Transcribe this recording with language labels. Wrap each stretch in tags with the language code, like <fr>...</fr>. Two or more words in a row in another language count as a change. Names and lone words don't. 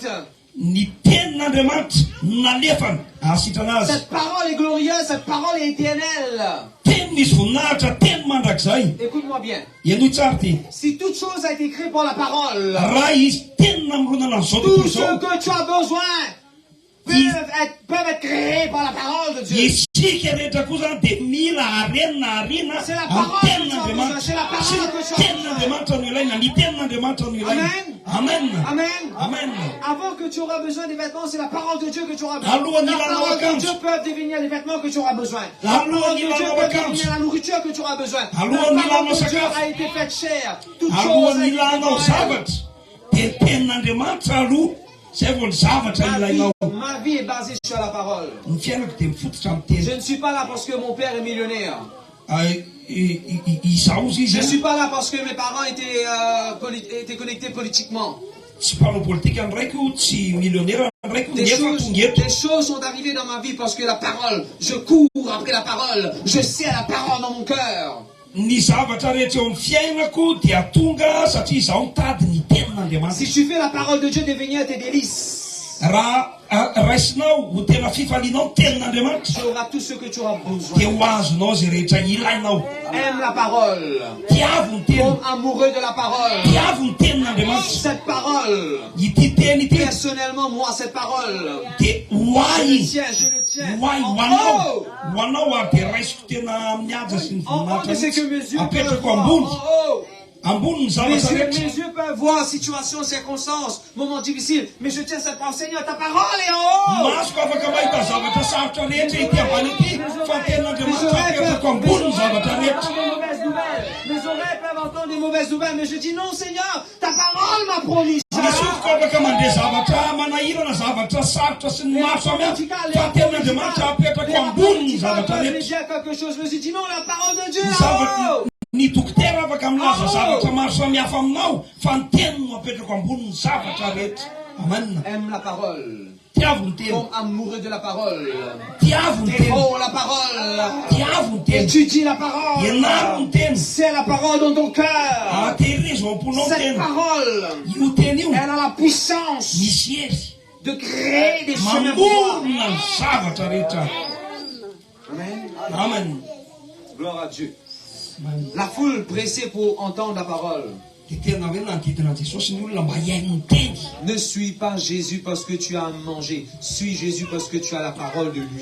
<fr>Cette parole est glorieuse, cette parole est éternelle. Écoute-moi bien. Si toute chose a été créée par la parole, tout ce que tu as besoin peuvent être créés par la parole de Dieu.</fr> <mg>Isika rehetra koa zany dia mila arenina arina</mg> <fr>C'est la</fr> <mg>amin'ny</mg> <fr>parole que tu</fr> <mg>tenin'Andriamanitra.</mg> <fr>as besoin. C'est la parole</fr> <mg>Sy</mg> <fr>que tu as besoin.</fr> <mg>tenin'Andriamanitra no ilaina, ny tenin'Andriamanitra no ilaina. Amen. Amen. Amen. Amen.</mg> <fr>Avant que tu auras besoin des vêtements, c'est la parole de Dieu que tu auras besoin. Allô, on y La va, parole vacances. de Dieu peut devenir les vêtements que tu auras besoin. La Allô, parole on y de va, Dieu peut vacances. devenir la nourriture que tu auras besoin. Allô, La on y va, parole de Dieu</fr> <mg>sakafo.</mg> <fr>a été faite chère. Toute Allô, chose on a y été va, faite non, pour elle.</fr> <mg>zavatra. Dia tenin'Andriamanitra aloha zay vao ny zavatra ilainao.</mg> <fr>Ma vie est basée sur la parole.</fr> <mg>Ny fiainako dia mifototra amin'ny teny.</mg> <fr>Je ne suis pas là parce que mon père est millionnaire.</fr> <mg>Izaho izy</mg> <fr>Je ne suis pas là parce que mes parents étaient connectés politiquement.</fr> <mg>tsy mpanao politika ny raiko, tsy millionnaire ny raiko,</mg> <fr>Des</fr> <mg>nefa tonga eto.</mg> <fr>choses sont arrivées dans ma vie parce que la parole, je cours après la parole, je sais la parole dans mon cœur.</fr> <mg>Ny zavatra rehetra eo amin'ny fiainako dia tonga satria izaho mitady ny</mg> <fr>Si</fr> <mg>tenin'Andriamanitra.</mg> <fr>tu fais la parole de Dieu devenir tes délices,</fr> <mg>Raha raisinao ho tena fifalianao ny tenin'Andriamanitra</mg> <fr>tu auras tout ce que tu auras</fr> <mg>dia</mg> <fr>besoin.</fr> <mg>ho azonao zay rehetra ilainao.</mg> <fr>Aime la parole.</fr> <mg>Tiavo ny teny,</mg> <fr>Tombe amoureux de la parole.</fr> <mg>tiavo ny tenin'Andriamanitra.</mg> <fr>Cette parole,</fr> <mg>Ity teny ity</mg> <fr>personnellement, moi, cette parole,</fr> <mg>dia</mg> <fr>je le</fr> <mg>hoay</mg> <fr>tiens, je le tiens.</fr> <mg>hoay</mg> <fr>En</fr> <mg>hoanao</mg> <fr>haut.</fr> <mg>hoanao ary dia raisiko tena amin'ny haja sy ny</mg> <fr>En haut,</fr> <mg>voninahitra</mg> <fr>mais c'est que mes</fr> <mg>mihitsy.</mg> <fr>yeux peuvent</fr> <mg>Apetrako</mg> <fr>voir. En</fr> <mg>ambony</mg> <fr>haut.</fr> <mg>ambony ny zavatra rehetra.</mg> <fr>Mes yeux peuvent voir situation, circonstances, moments difficiles. Mais je tiens cette parole, Seigneur, ta parole est en haut.</fr> <mg>Masoko afaka mahita zavatra sarotra rehetra ity ambany ity fa</mg> <fr>Mes</fr> <mg>tenin'Andriamanitra</mg> <fr>oreilles</fr> <mg>apetrako</mg> <fr>peuvent</fr> <mg>ambony ny zavatra rehetra.</mg> <fr>entendre des mauvaises nouvelles. Mes oreilles peuvent entendre des mauvaises nouvelles. Mais je dis non, Seigneur, ta parole m'a promis ça.</fr> <mg>Ny sofiko afaka mandeha zavatra manahirana, zavatra sarotra sy ny maro samihafa fa tenin'Andriamanitra apetrako ambony ny zavatra</mg> <fr>Je</fr> <mg>rehetra.</mg> <fr>dire quelque chose. Je me suis dit non, la parole de Dieu</fr> <mg>Ny</mg> <fr>est</fr> <mg>zavatra</mg> <fr>en haut.</fr> <mg>ny dokotera afaka milaza zavatra maro samihafa aminao fa ny teny no apetrako ambony ny zavatra rehetra. Amen.</mg> <fr>Aime la parole.</fr> <mg>Tiavo ny teny,</mg> <fr>Tombe amoureux de la parole.</fr> <mg>tiavo ny teny,</mg> <fr>Dévore la parole.</fr> <mg>tiavo ny teny,</mg> <fr>Étudie la parole.</fr> <mg>ianaro ny teny.</mg> <fr>C'est la parole dans ton cœur.</fr> <mg>Atehirezo ao am-ponao ny</mg> <fr>Cette</fr> <mg>teny.</mg> <fr>parole,</fr> <mg>Io teny io</mg> <fr>elle a la puissance</fr> <mg>misy hery</mg> <fr>de créer des chemins pour toi.</fr> <mg>mamorona ny zavatra rehetra. Amen. Amen.</mg> <fr>Gloire à Dieu. La foule pressée pour entendre la parole.</fr> <mg>Dia tena hoe nanodidina Jesosy ny olona mba hiaino ny teny.</mg> <fr>Ne suis pas Jésus parce que tu as à manger. Suis Jésus parce que tu as la parole de lui.</fr>